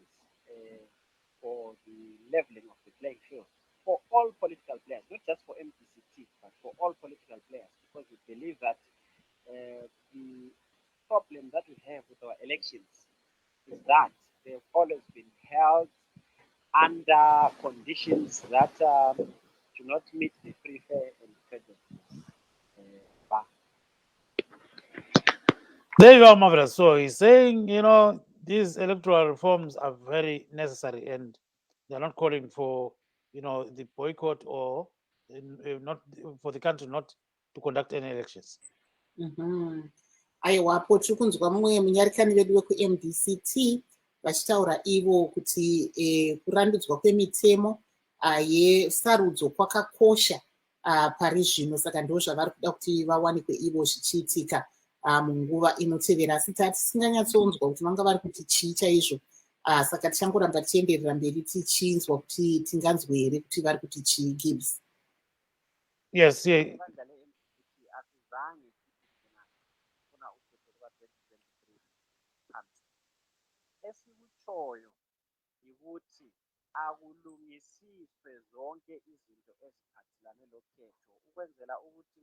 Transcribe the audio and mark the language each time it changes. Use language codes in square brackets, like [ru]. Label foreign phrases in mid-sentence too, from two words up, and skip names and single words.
[en] for the leveling of the playing field for all political players, not just for MDCT, but for all political players, because we believe that the problem that we have with our elections is that they've always been held under conditions that do not meet the free, fair, and credible bar. There you are, marvelous. So he's saying, these electoral reforms are very necessary, and they're not calling for, the boycott or not for the country not to conduct any elections. [sn] Aiwapo tiri kunzwa mumwe munyarikani vedu veku-MDCT vachitaura ivo kuti kurandudzwa kwemitemo yesarudzo kwakakosha pari zvino, saka ndo zvavari kuda kuti vawanikwe ivo zvichiitika munguva inotevera. Asi tisinganyatsonzwa kuti vanga vari kuti chii chaizvo, saka tichangoramba tichienderera mberi tichinzwa kuti tinganzwe here kuti vari kuti chii. Gibbs. [en] Yes, yeah. [nd] Esikutshoyo ukuthi akulungisiswe zonke izinto eziphathelane lokhetho ukwenzela ukuthi